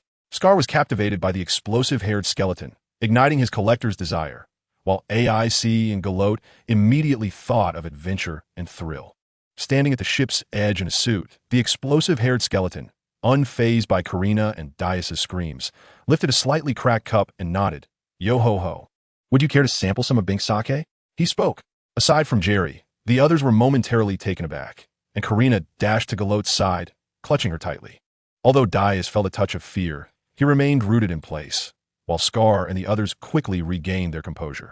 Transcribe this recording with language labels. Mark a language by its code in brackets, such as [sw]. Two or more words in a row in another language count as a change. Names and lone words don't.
[en] Scar was captivated by the explosive-haired skeleton, igniting his collector's desire, while AIC and Galote immediately thought of adventure and thrill. Standing at the ship's edge in a suit, the explosive-haired skeleton, unfazed by Karina and Dias' screams, lifted a slightly cracked cup and nodded. "Yo-ho-ho. Would you care to sample some of Bink's sake?" He spoke. Aside from Jerry, the others were momentarily taken aback, and Karina dashed to Galote's side, clutching her tightly. Although Dias felt a touch of fear, he remained rooted in place, while Scar and the others quickly regained their composure.